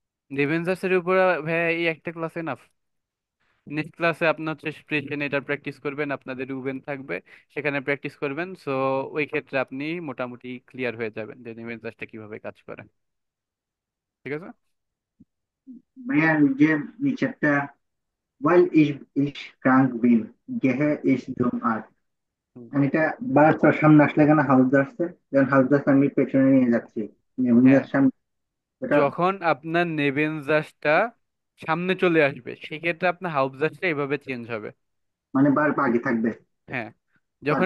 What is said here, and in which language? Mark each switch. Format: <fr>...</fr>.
<bn>রেভেনজার্স এর উপর ভাইয়া এই একটা ক্লাসে না, নেক্সট ক্লাসে আপনার হচ্ছে প্রেসেন্ট এটা প্র্যাকটিস করবেন, আপনাদের রুবেন থাকবে, সেখানে প্র্যাকটিস করবেন। সো ওই ক্ষেত্রে আপনি মোটামুটি ক্লিয়ার হয়ে যাবেন যে নিউমেনজাসটা কিভাবে কাজ করে। ঠিক আছে। ভাইয়া যে নিচেরটা,</bn> <de>while ich krank bin, gehe ich zum Arzt,</de> <bn>হুম। মানে এটা বার তার সামনে আসলে কেন হাউস আসছে, যখন হাউস আমি পেছনে নিয়ে যাচ্ছি, হ্যাঁ, নেবুনিয়ার সামনে, এটা যখন আপনার নেবেনজাসটা সামনে চলে আসবে সেক্ষেত্রে আপনার হাউসজাসটা এভাবে চেঞ্জ হবে। মানে বার আগে থাকবে। হ্যাঁ, যখন</bn>